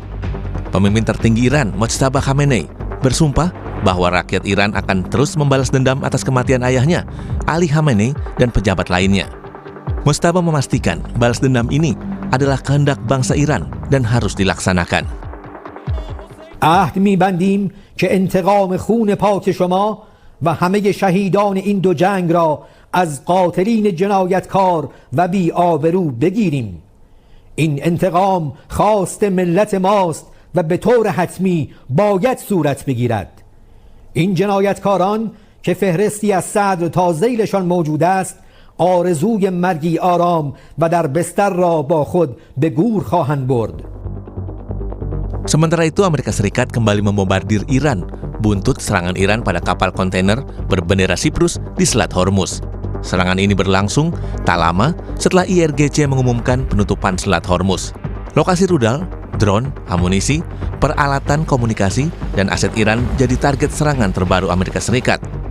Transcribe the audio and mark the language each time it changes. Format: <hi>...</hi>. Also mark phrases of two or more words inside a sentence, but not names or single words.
<id>Pemimpin tertinggi Iran, Mojtaba Khamenei, bersumpah bahwa rakyat Iran akan terus membalas dendam atas kematian ayahnya, Ali Khamenei, dan pejabat lainnya. Mojtaba memastikan balas dendam ini adalah kehendak bangsa Iran dan harus dilaksanakan.</id> <fa>عهد می‌بندیم که انتقام خون پاک شما و همه شهیدان این دو جنگ را از قاتلین جنایتکار و بی‌آبرو بگیریم. این انتقام خواست ملت ماست و به طور حتمی باید صورت بگیرد. این جنایتکاران که فهرستی از صدر تا ذیلشان موجود است، آرزوی مرگی آرام و در بستر را با خود به گور خواهند برد.</fa> <id>Sementara itu, Amerika Serikat kembali membombardir Iran buntut serangan Iran pada kapal kontainer berbendera Siprus di Selat Hormuz. Serangan ini berlangsung tak lama setelah IRGC mengumumkan penutupan Selat Hormuz. Lokasi rudal, drone, amunisi, peralatan komunikasi, dan aset Iran jadi target serangan terbaru Amerika Serikat.</id>